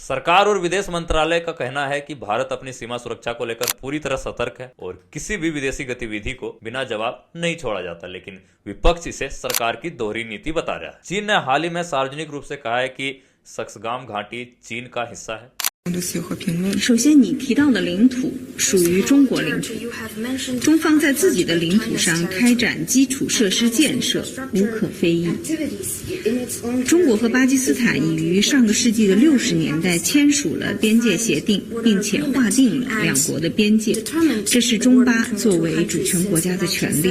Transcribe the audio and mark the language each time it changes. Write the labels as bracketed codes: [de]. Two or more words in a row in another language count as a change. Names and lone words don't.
[hi] सरकार और विदेश मंत्रालय का कहना है कि भारत अपनी सीमा सुरक्षा को लेकर पूरी तरह सतर्क है और किसी भी विदेशी गतिविधि को बिना जवाब नहीं छोड़ा जाता, लेकिन विपक्ष इसे सरकार की दोहरी नीति बता रहा है। चीन ने हाल ही में सार्वजनिक रूप से कहा है कि सक्सगाम घाटी चीन का हिस्सा है। [zh] 首先，你提到的领土属于中国领土，中方在自己的领土上开展基础设施建设无可非议。中国和巴基斯坦已于上个世纪的60年代签署了边界协定，并且划定了两国的边界，这是中巴作为主权国家的权利。